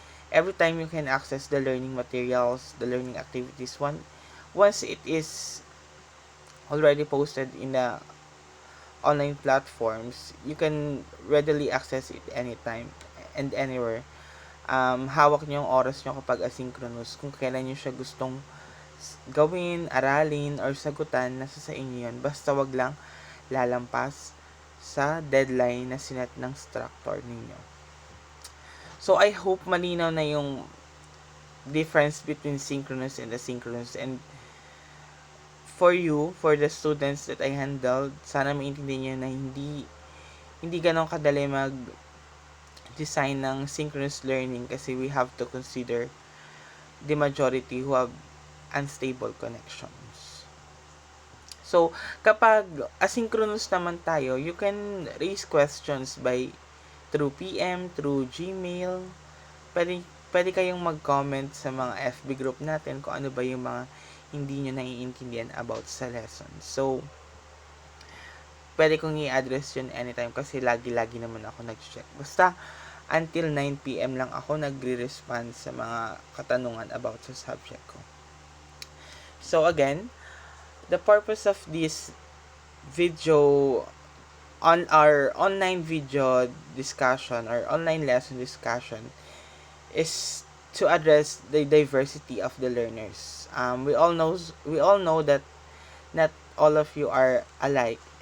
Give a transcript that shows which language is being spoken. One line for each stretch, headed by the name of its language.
English: Every time you can access the learning materials, the learning activities once it is already posted in the online platforms, you can readily access it anytime and anywhere.
Filipino: Hawak niyo yung oras niyo kapag asynchronous. Kung kailan niyo siya gustong gawin, aralin, or sagutan, nasa sa inyo yun. Basta wag lang lalampas sa deadline na sinet ng instructor ninyo.
English: So, I hope
Filipino: malinaw na yung
English: difference between synchronous and asynchronous. And for you, for the students that I handled,
Filipino: sana maintindihan nyo na hindi ganon kadali mag-design ng synchronous learning
English: kasi we have to consider the majority who have unstable connections. So,
Filipino: kapag asynchronous naman tayo,
English: you can raise questions through PM, through Gmail.
Filipino: Pwede kayong mag-comment sa mga FB group natin kung ano ba yung mga hindi nyo naiintindihan about sa lesson. So, pwede kong i-address yun anytime kasi lagi-lagi naman ako nag-check. Basta, until 9 PM lang ako nagre-respond sa mga katanungan about sa subject ko.
English: So, again, the purpose of this video on our online video discussion or online lesson discussion is to address the diversity of the learners. We all know that not all of you are alike.